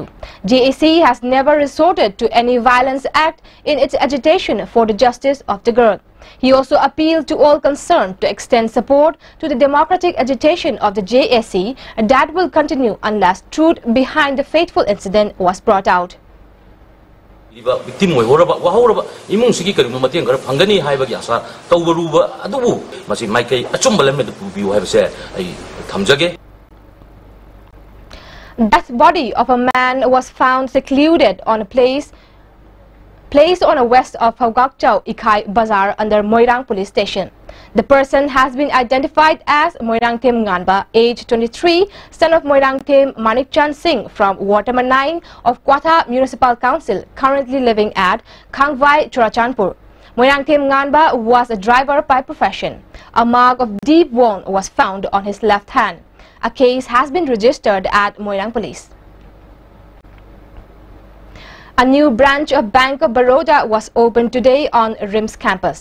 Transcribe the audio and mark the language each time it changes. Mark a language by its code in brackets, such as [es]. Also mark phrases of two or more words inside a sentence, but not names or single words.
[en] JAC has never resorted to any violence act in its agitation for the justice of the girl. He also appealed to all concerned to extend support to the democratic agitation of the JAC that will continue unless truth behind the fateful incident was brought out. [mni] Victim imung sigi karim matiang gar phangani haiba asa tawruba adubu masi maikai achumba lemme pubiu haibase ai thamjage. [en] Death body of a man was found secluded on a place on a west of Phawgakchau Ikhai Bazar under Moirang police station. The person has been identified as Moirang Tim Nganba, age 23, son of Moirang Tim Manikchan Singh from Ward number 9 of Kwatha Municipal Council, currently living at Khangvai, Churachandpur. Moirang Tim Nganba was a driver by profession. A mark of deep wound was found on his left hand. A case has been registered at Moirang Police. A new branch of Bank of Baroda was opened today on RIMS campus.